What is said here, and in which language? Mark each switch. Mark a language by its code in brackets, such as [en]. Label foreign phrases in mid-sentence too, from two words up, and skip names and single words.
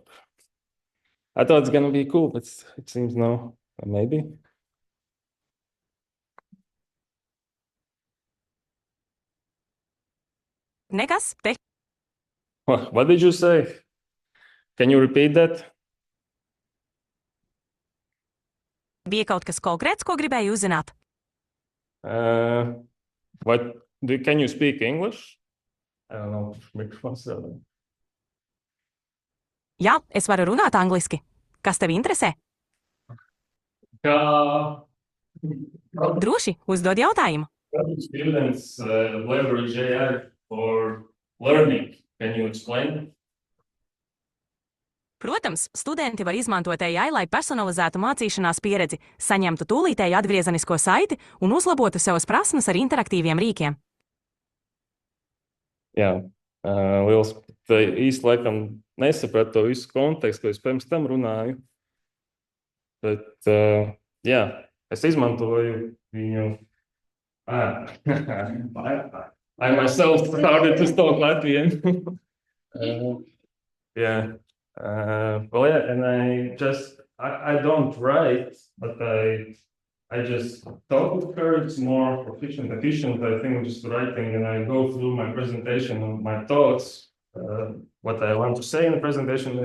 [en] I thought it's gonna be cool, but it seems no. Maybe. [lv] Nekas te. [en] What did you say? Can you repeat that? [lv] Bija kaut kas konkrēts, ko gribēji uzzināt? [en] Can you speak English? I don't know. Microphone's on. [lv] Jā, es varu runāt angliski. Kas tevi interesē? Droši, uzdod jautājumu. [en] Students leverage AI for learning. Can you explain? [lv] Protams, studenti var izmantot AI, lai personalizētu mācīšanās pieredzi, saņemtu tūlītēju atgriezenisko saiti un uzlabotu savas prasmes ar interaktīviem rīkiem. Jā, liels īsti laikam nesapratu to visu kontekstu, ko es pirms tam runāju. Bet, jā, es izmantoju viņu. [en] I myself started to talk Latvian. Yeah. And I don't write, but I just talk with her. It's more efficient, I think, just writing, and I go through my presentation and my thoughts, what I want to say in the presentation.